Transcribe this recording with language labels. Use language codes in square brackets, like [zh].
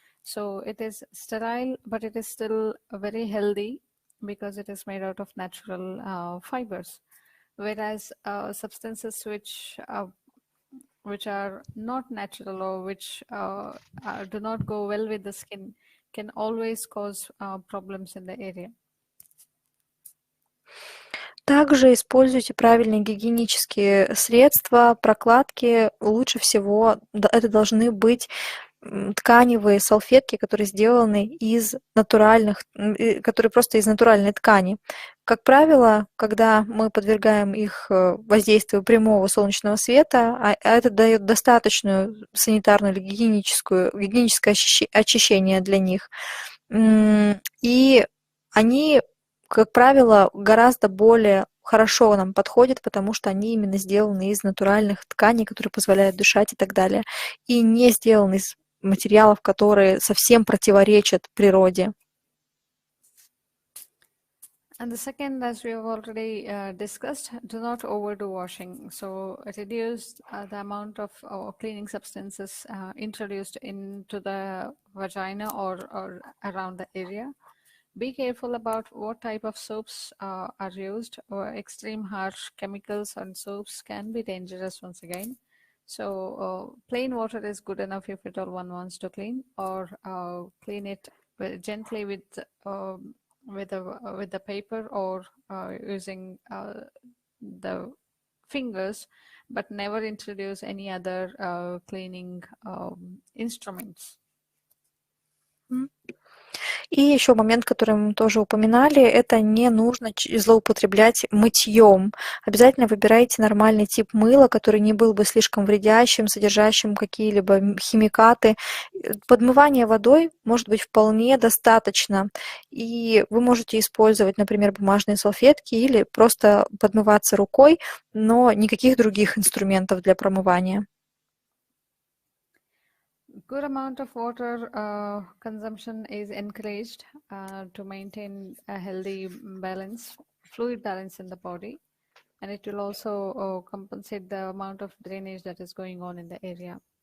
[en] So it is sterile, but it is still very healthy because it is made out of natural fibers. Whereas substances which are not natural or which do not go well with the skin can always cause problems in the area. [ru] Также используйте правильные гигиенические средства, прокладки. Лучше всего это должны быть тканевые салфетки, которые сделаны из натуральных, которые просто из натуральной ткани. Как правило, когда мы подвергаем их воздействию прямого солнечного света, а это дает достаточную санитарную или гигиеническое очищение для них, и они, как правило, гораздо более хорошо нам подходят, потому что они именно сделаны из натуральных тканей, которые позволяют дышать и так далее, и не сделаны из материалов, которые совсем противоречат природе. [en] And the second, as we have already discussed, do not overdo washing. So reduce the amount of cleaning substances introduced into the vagina or around the area. Be careful about what type of soaps are used, or extreme harsh chemicals and soaps can be dangerous once again. So plain water is good enough if at all one wants to clean, or clean it gently with the paper or using the fingers, but never introduce any other cleaning instruments. [ru] И еще момент, который мы тоже упоминали, это не нужно злоупотреблять мытьем. Обязательно выбирайте нормальный тип мыла, который не был бы слишком вредящим, содержащим какие-либо химикаты. Подмывание водой может быть вполне достаточно. И вы можете использовать, например, бумажные салфетки или просто подмываться рукой, но никаких других инструментов для промывания. [en] Good amount of water consumption is encouraged to maintain a healthy balance, fluid balance in the body, and it will also compensate the amount of drainage that is going on in the area.